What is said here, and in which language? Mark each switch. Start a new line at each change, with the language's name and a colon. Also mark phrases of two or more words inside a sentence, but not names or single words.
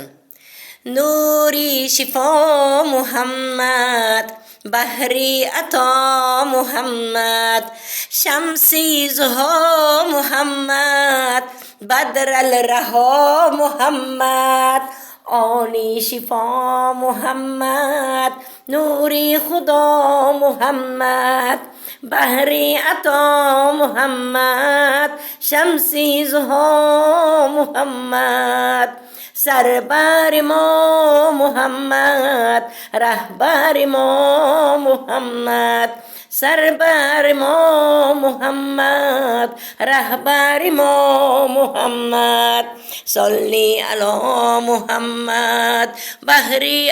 Tajik: Нури шифо Муҳаммад, баҳри ато Муҳаммад, шамси зуҳо Муҳаммад, бадр ал-раҳо Муҳаммад, оли шифо Муҳаммад, нури худо Муҳаммад, баҳри ато Муҳаммад, шамси зуҳо Муҳаммад,
Persian: سربر ما محمد، رهبر ما محمد، سربر ما محمد، رهبر ما محمد، صلی علی محمد، بحری